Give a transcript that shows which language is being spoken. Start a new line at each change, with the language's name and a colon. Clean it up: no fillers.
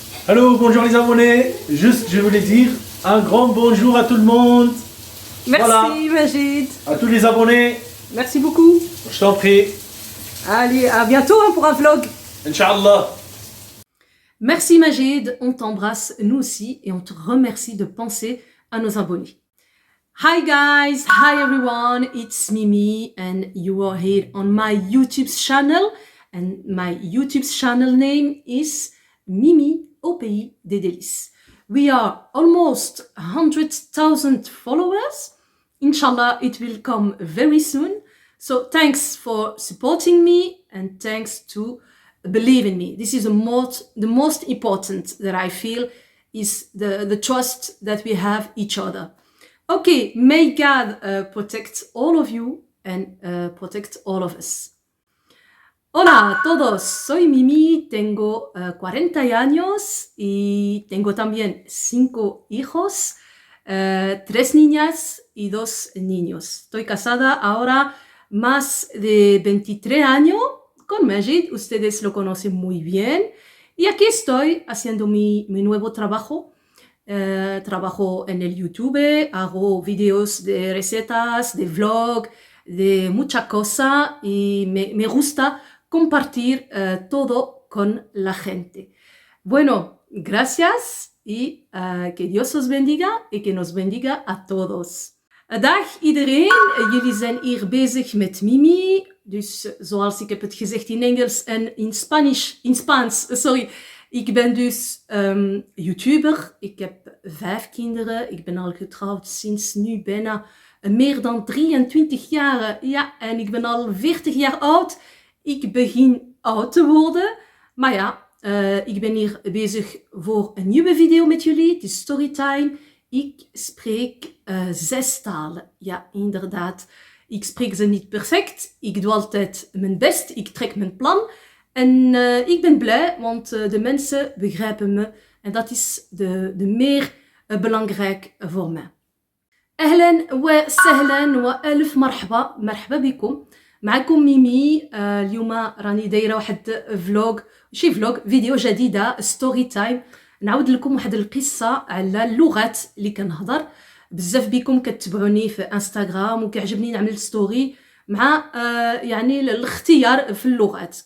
French: Allô, bonjour les abonnés. Juste, je voulais dire un grand bonjour à tout le monde. Merci Voilà. Majid. À tous les abonnés. Merci beaucoup. Je t'en prie. Allez, à bientôt pour un vlog.
Arabic: Inch'Allah.
French: Merci Majid, on t'embrasse nous aussi et on te remercie de penser à nos abonnés.
English: Hi guys, hi everyone, it's Mimi and you are here on my YouTube channel and my YouTube channel name is Mimi au pays des délices. We are almost 100,000 followers. Inshallah, it will come very soon. So thanks for supporting me and thanks to believe in me. This is the most important that I feel is the trust that we have each other. Okay, may God protect all of you and protect all of us.
Spanish: Hola a todos, soy Mimi, tengo 40 años y tengo también 5 hijos, 3 niñas y 2 niños. Estoy casada ahora más de 23 años con Majid, ustedes lo conocen muy bien. Y aquí estoy haciendo mi nuevo trabajo. Trabajo en el YouTube, hago videos de recetas, de vlog, de mucha cosa y me gusta compartir todo con la gente. Bueno, gracias y que Dios os bendiga y que nos bendiga a todos.
Dutch: Dag iedereen, jullie zijn hier bezig met Mimi. Dus zoals ik heb het gezegd in Engels en in Spaans, sorry. Ik ben dus YouTuber, ik heb 5 kinderen, ik ben al getrouwd sinds nu bijna meer dan 23 jaar. Ja, en ik ben al 40 jaar oud. Ik begin oud te worden, maar ja, ik ben hier bezig voor een nieuwe video met jullie. Het is storytime. Ik spreek 6 talen. Ja, inderdaad. Ik spreek ze niet perfect. Ik doe altijd mijn best. Ik trek mijn plan. En ik ben blij, want de mensen begrijpen me. En dat is de meer belangrijk voor mij.
Arabic: أهلا وسهلا وألف مرحبا بكم. معكم ميمي. اليوم راني دايرة واحد فلوج فيديو جديدة ستوري تايم. نعاود لكم واحد القصة على اللغات اللي كنهضر. بزاف بكم كتبعوني في انستغرام وكيعجبني نعمل ستوري مع يعني الاختيار في اللغات.